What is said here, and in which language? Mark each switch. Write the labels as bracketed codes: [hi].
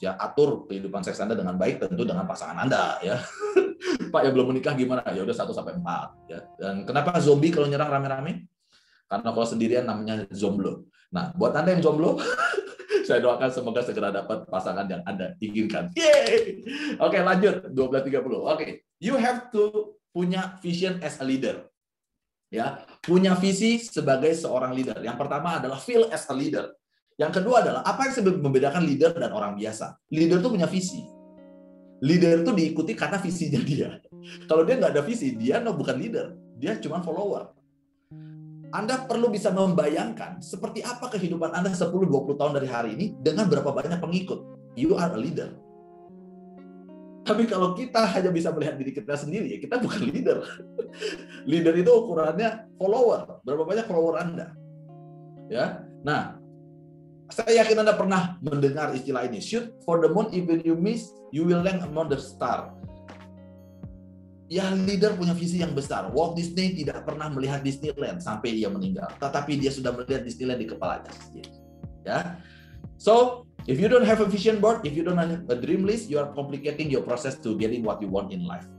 [id] Ya, atur kehidupan seks Anda dengan baik, tentu dengan pasangan Anda. Ya. Pak yang belum menikah gimana? Ya udah 1-4 ya. Dan kenapa zombie kalau nyerang rame-rame? Karena kalau sendirian namanya zomblo. Nah, buat Anda yang jomblo, saya doakan semoga segera dapat pasangan yang Anda inginkan. Yeay! Oke, lanjut 12.30. [en] Oke, you have to punya vision as a leader. [id] Ya, punya visi sebagai seorang leader. Yang pertama adalah [en] feel as a leader. [id] Yang kedua adalah apa yang membedakan leader dan orang biasa? Leader itu punya visi. Leader itu diikuti karena visinya dia. Kalau dia nggak ada visi, dia bukan leader. Dia cuma follower. Anda perlu bisa membayangkan seperti apa kehidupan Anda 10-20 tahun dari hari ini dengan berapa banyak pengikut. [en] You are a leader. [id] Tapi kalau kita hanya bisa melihat diri kita sendiri, ya kita bukan leader. Leader itu ukurannya follower. Berapa banyak follower Anda? Ya. Nah, Saya yakin Anda pernah mendengar istilah ini. [en] Shoot for the moon, even you miss, you will land among the star. [id] Ya, leader punya visi yang besar. Walt Disney tidak pernah melihat Disneyland sampai ia meninggal. Tetapi dia sudah melihat Disneyland di kepalanya sendiri. Ya. [en] So, if you don't have a vision board, if you don't have a dream list, you are complicating your process to getting what you want in life.